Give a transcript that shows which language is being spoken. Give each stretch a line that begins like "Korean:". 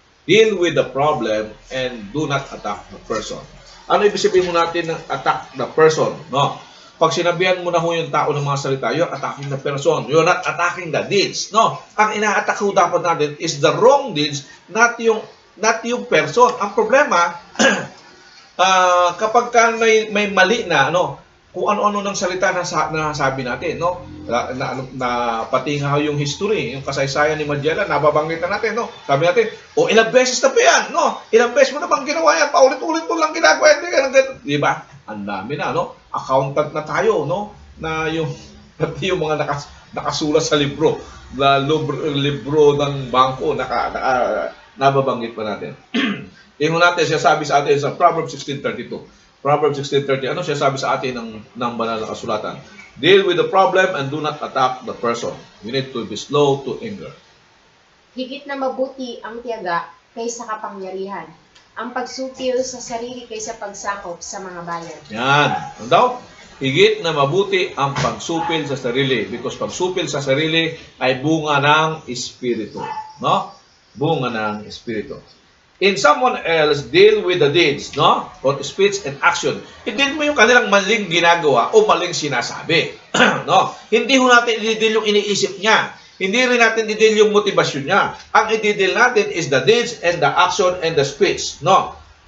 English: Deal with the problem and do not attack the person.
Filipino: Ano ibig sabihin mo natin ng
English: attack the person,
Filipino: no? Pag sinabihan mo na yung tao ng mga salita,
English: you're attacking the person. You're not attacking the deeds, no?
Filipino: Ang ina-attack ko dapat natin
English: is the wrong deeds, not yung person.
Filipino: Ang problema, kapag may mali na, kung ano-ano ng salita na sabi natin, no? Pati nga yung history, yung kasaysayan ni Magellan, nababanggit na natin, no? Sabi natin, ilang beses na pa yan, no? Ilang beses mo na bang ginawa yan? Paulit-ulit mo lang ginagawa yan, di ba? Ang dami na, no? Accountant na tayo, no? Na pati yung mga nakasulat sa libro ng bangko, nababanggit pa natin. Tingnan natin, siya sabi sa atin sa Proverbs 16:32. Proverbs 16:30, ano siya sabi sa atin ng banal na kasulatan?
English: Deal with the problem and do not attack the person. You need to be slow to anger.
Filipino: Higit na mabuti ang tiyaga kaysa kapangyarihan, ang pagsupil sa sarili kaysa pagsakop sa mga bayan. Yan. Ano daw? Higit na mabuti ang pagsupil sa sarili, because pagsupil sa sarili ay bunga ng Espiritu, no? Bunga ng Espiritu.
English: In someone else, deal with the deeds, no? Both speech and action.
Filipino: I-deal mo yung kanilang maling ginagawa o maling sinasabi, no? Hindi ho natin i-deal yung iniisip niya. Hindi rin natin i-deal yung motivasyon niya. Ang i-deal natin
English: is the deeds and the action and the speech, no?